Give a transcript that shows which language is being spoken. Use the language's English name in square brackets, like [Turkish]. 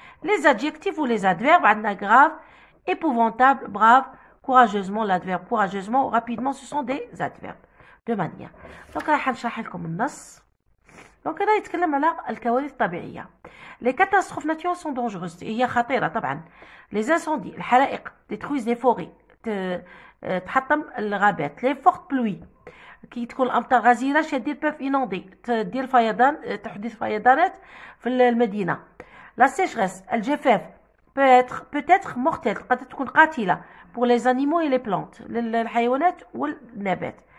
[French] Les adjectifs ou les adverbes: [Arabic] عندنا [French] grave, épouvantable, brave, courageusement. L'adverbe courageusement, rapidement, ce sont des adverbes de manière. Donc [Arabic] راح نشرح لكم النص. دونك هنا يتكلم على الكوارث الطبيعية. [French] Les catastrophes naturelles sont dangereuses. [Arabic] هي خطيرة طبعا. [French] Les incendies، الحرائق، détruisent les forêts، [Arabic] تحطم الغابات. [French] Les fortes pluies، [Arabic] كي تكون الأمطار غزيرة شديد [French] peuvent inonder، [Arabic] تدير فيضان، تحدث فيضانات في المدينة. [French] La sécheresse، الجفاف، peut être mortelle، [Arabic] قد تكون قاتلة [French] pour les animaux et les plantes، [Arabic] للحيوانات والنبات.